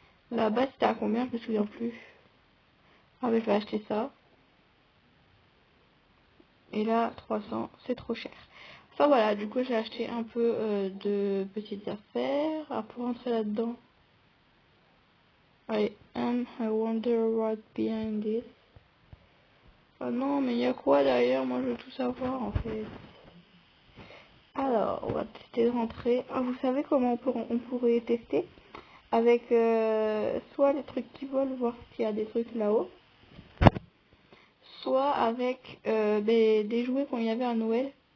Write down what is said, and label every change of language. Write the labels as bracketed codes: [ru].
[fr] Là-bas c'était à combien, je me souviens plus. Ah mais je vais acheter ça. Et là 300 c'est trop cher. Enfin voilà, du coup j'ai acheté un peu de petites affaires pour rentrer là-dedans. Allez, [en] and I wonder what behind this. [fr] Oh non, mais il y a quoi derrière? Moi je veux tout savoir en fait. Alors, on va tester de rentrer. Ah, vous savez comment on pourrait tester? Avec soit les trucs qui volent, voir s'il y a des trucs là-haut. Soit avec des jouets qu'on y avait à Noël.